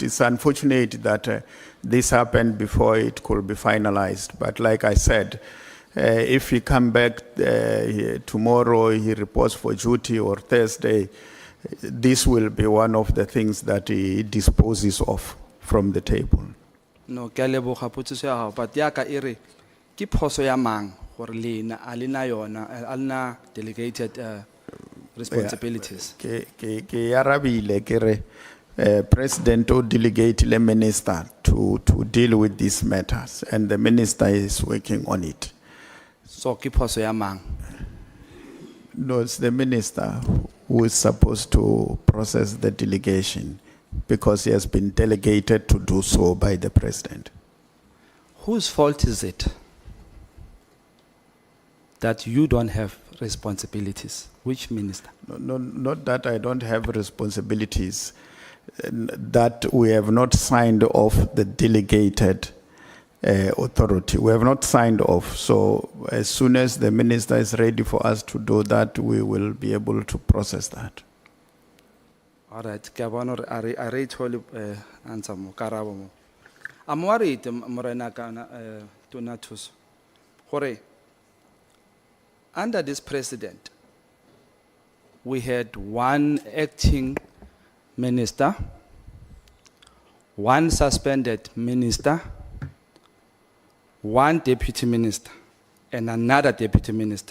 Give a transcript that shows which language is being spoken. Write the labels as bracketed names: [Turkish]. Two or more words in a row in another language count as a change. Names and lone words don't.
[English] It's unfortunate that this happened before it could be finalized, but like I said, if he come back tomorrow, he reports for duty, or Thursday, this will be one of the things that he disposes of from the table. No, [Northern Sotho] ke a leboga potšišo ya gago, but yaka e re ke phoso ya mang gore lena a lena yona a lena [English] delegated responsibilities. [Northern Sotho] Ke arabile ke re President o delegate le minister [English] to deal with these matters, and the minister is working on it. [Northern Sotho] So ke phoso ya mang? [English] No, it's the minister who is supposed to process the delegation, because he has been delegated to do so by the President. Whose fault is it that you don't have responsibilities? Which minister? No, not that I don't have responsibilities, that we have not signed off the delegated authority. We have not signed off. So as soon as the minister is ready for us to do that, we will be able to process that. All right, [Northern Sotho] ke a bona gore a re ithole answer mo karabo mo. [English] I'm worried, Morena Donatus, Hore, under this president, we had one acting minister, one suspended minister, one deputy minister, and another deputy minister.